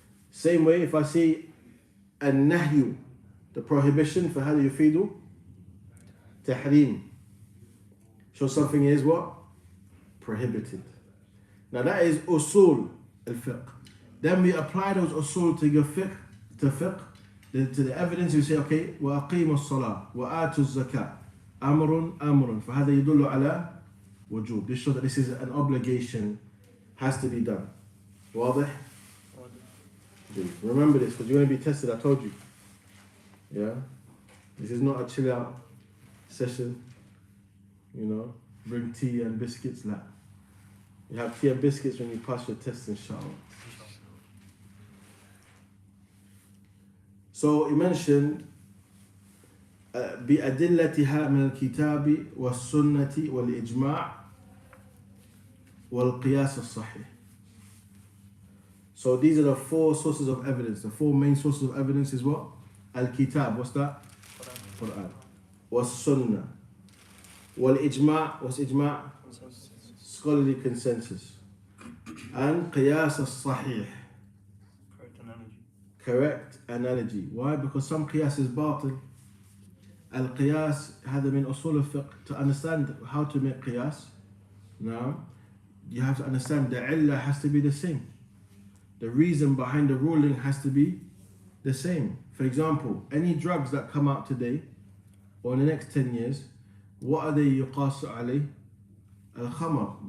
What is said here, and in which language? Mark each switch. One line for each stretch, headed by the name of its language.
English: Same way, if I see al-nahyu, the prohibition,
Arabic: فَهَذَا يُفِيدُ
English: tahrim. So something is what? Prohibited. Now that is usul al-fiqh. Then we apply those usul to your fiqh, to the evidence. You say, okay,
Arabic: وَأَقِيمُوا الصَّلَاةِ وَآتُوا الزَّكَاةِ أمر فهذا يدل على وجوب.
English: This shows that this is an obligation, has to be done.
Arabic: واضح?
English: Remember this, because you're going to be tested. I told you. Yeah, this is not a chill out session. You know, bring tea and biscuits. Like, you have tea and biscuits when you pass your test, inshallah. So he mentioned
Arabic: بأدلتها من الكتاب والسنة والإجماع والقياس الصحيح.
English: So these are the four sources of evidence. The four main sources of evidence is what? Al-Kitab, what's that? Quran. Was-Sunnah. Wal-Ijma', what's Ijma'? Scholarly consensus. And Qiyas al-Sahih. Correct analogy. Why? Because some Qiyas is batil.
Arabic: Al-Qiyas, هذا من أصول الفقه.
English: To understand how to make Qiyas, now, you have to understand the illah has to be the same. The reason behind the ruling has to be the same. For example, any drugs that come out today or in the next 10 years, what are they yuqas alayh? Al-khamar.